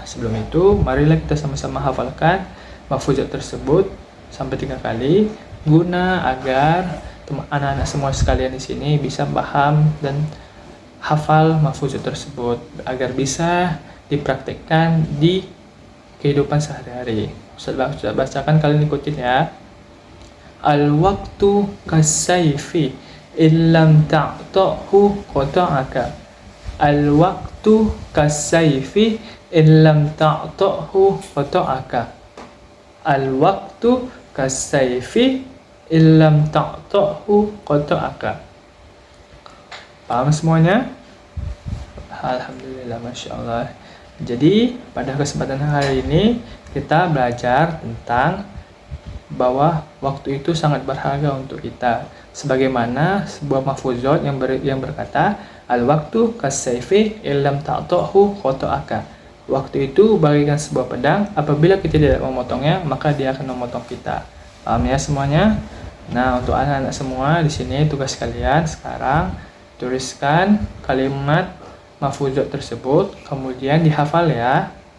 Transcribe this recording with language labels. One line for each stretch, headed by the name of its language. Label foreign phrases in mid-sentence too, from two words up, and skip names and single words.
Indonesian: Sebelum itu, marilah kita sama-sama hafalkan mahfuzat tersebut sampai 3 kali, guna agar anak-anak semua sekalian di sini bisa paham dan hafal mahfuzat tersebut agar bisa dipraktekkan di kehidupan sehari-hari. Ustaz bacakan, kalian ikutin ya.
Arabic: الوقت كالسيف إن لم تقطعه قطعك. الوقت كالسيف إن لم تقطعه قطعك. الوقت كالسيف إن لم تقطعه قطعك.
Indonesian: Paham semuanya?
Arabic: الحمد لله، ما شاء الله.
Indonesian: Jadi pada kesempatan hari ini kita belajar tentang bahwa waktu itu sangat berharga untuk kita. Sebagaimana sebuah mahfuzat yang berkata,
Arabic: الوقت كالسيف إن لم تقطعه قطعك.
Indonesian: Waktu itu bagaikan sebuah pedang, apabila kita tidak memotongnya, maka dia akan memotong kita. Paham ya semuanya? Nah, untuk anak-anak semua di sini tugas kalian sekarang tuliskan kalimat mahfuzat tersebut, kemudian dihafal ya.